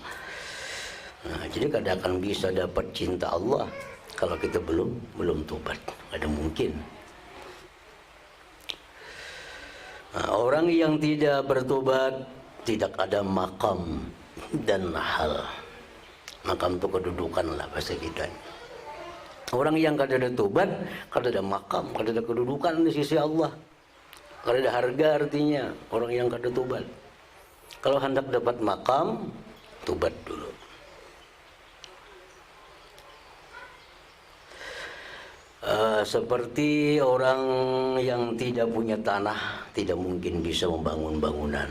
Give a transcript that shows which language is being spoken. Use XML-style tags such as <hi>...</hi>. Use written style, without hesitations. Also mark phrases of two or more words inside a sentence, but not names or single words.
<id>Nah, jadi kada akan bisa dapat cinta Allah kalau kita belum tobat. Ada mungkin. Nah, orang yang tidak bertobat tidak ada makam dan hal. Makam itu kedudukan lah bahasa kita. Orang yang kada ada tobat, kada ada makam, kada ada kedudukan di sisi Allah, kada ada harga artinya orang yang kada tobat. Kalau hendak dapat makam, tobat dulu. Seperti orang yang tidak punya tanah, tidak mungkin bisa membangun bangunan.</id>